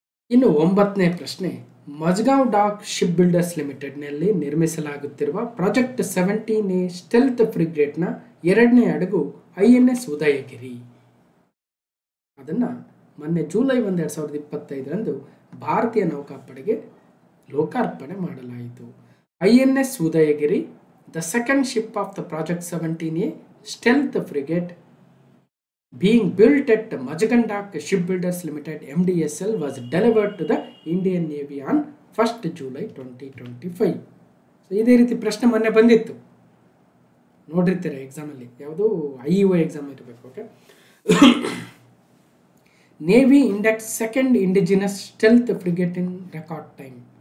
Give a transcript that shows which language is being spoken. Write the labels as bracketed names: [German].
[Kannada] ಇನ್ನು 9ನೇ ಪ್ರಶ್ನೆ, Mazagon dock ship builders ಲಿಮಿಟೆಡ್ನಲ್ಲಿ ನಿರ್ಮಿಸಲಾಗುತ್ತಿರುವ ಪ್ರಾಜೆಕ್ಟ್ 17A ಸ್ಟೆಲ್ತ್ ಫ್ರಿಗೇಟ್ನ 2ನೇ ಹಡಗು INS ಉದಯಗಿರಿ. ಅದನ್ನು ಮೊನ್ನೆ ಜುಲೈ 1, 2025ರಂದು ಭಾರತೀಯ ನೌಕಾಪಡೆಗೆ ಲೋಕಾರ್ಪಣೆ ಮಾಡಲಾಯಿತು. [English] INS Udaygiri, the second ship of the project 17A stealth frigate being built at Mazhagan Shipbuilders Limited MDSL was delivered to the Indian Navy on 1st July 2025. [Kannada] So ಇದೇ ರೀತಿ ಪ್ರಶ್ನೆ ಮೊನ್ನೆ ಬಂದಿತ್ತು, ನೋಡಿರ್ತೀರ ಎಕ್ಸಾಮಲ್ಲಿ, ಯಾವುದು IEO ಎಕ್ಸಾಮ್ ಇರಬೇಕು. [English] Okay, navy inducts second indigenous stealth frigate in record time.